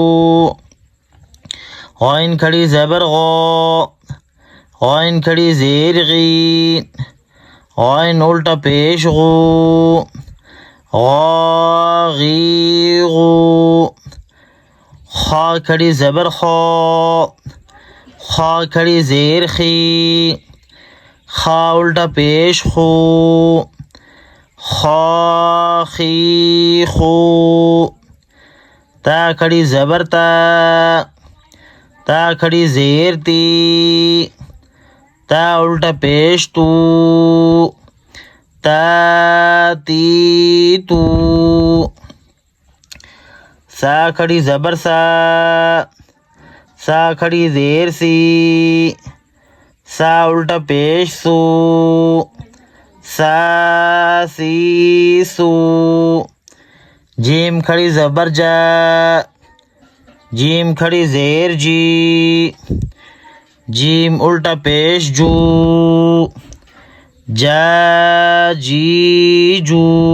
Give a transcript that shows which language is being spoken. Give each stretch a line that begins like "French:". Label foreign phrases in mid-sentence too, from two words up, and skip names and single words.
Urdu: غین کھڑی زبر غو، غین کھڑی زیر غی، غین الٹا پیش غو، غا غی غو۔ خا کھڑی زبر خو، خا کھڑی زیر خی، خا الٹا پیش خو، خا خی خو۔ تا کھڑی زبر تا، تا کھڑی زیر تی، تا الٹا پیش تو، تا تی تو۔ سا کھڑی زبر سا، سا کھڑی زیر سی، سا الٹا پیش سو، سا سی سو۔ جیم کھڑی زبر جا، جیم کھڑی زیر جی، جیم الٹا پیش جو، جا جی جو۔